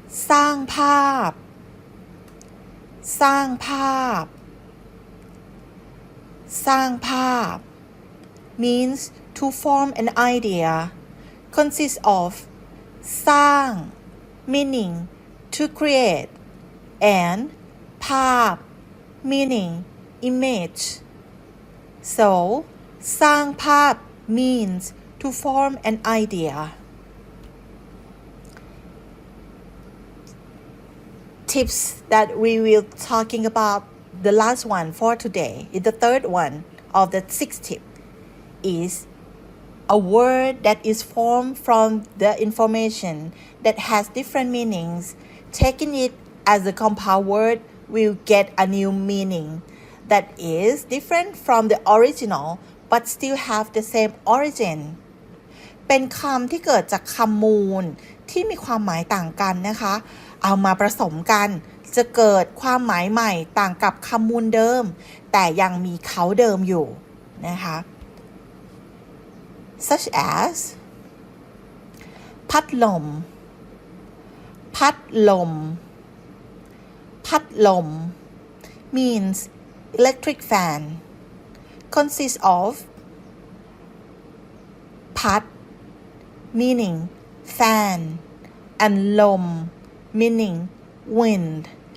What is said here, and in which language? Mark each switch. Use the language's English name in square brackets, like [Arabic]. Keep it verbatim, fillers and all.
[English] สร้างภาพ สร้างภาพ สร้างภาพ means to form an idea, consists of สร้าง meaning to create, and ภาพ meaning image. So สร้างภาพ means to form an idea. Tips that we will talking about the last one for today is the third one of the sixth tip is a word that is formed from the information that has different meanings. Taking it as a compound word will get a new meaning that is different from the original but still have the same origin. [Thai] เป็นคำที่เกิดจากคำมูลที่มีความหมายต่างกันนะคะเอามาผสมกันจะเกิดความหมายใหม่ต่างกับคำมูลเดิม แต่ยังมีเขาเดิมอยู่นะคะ [English] such as พัดลมพัดลมพัดลม means electric fan consists of พัด meaning fan and ลมmeaning wind.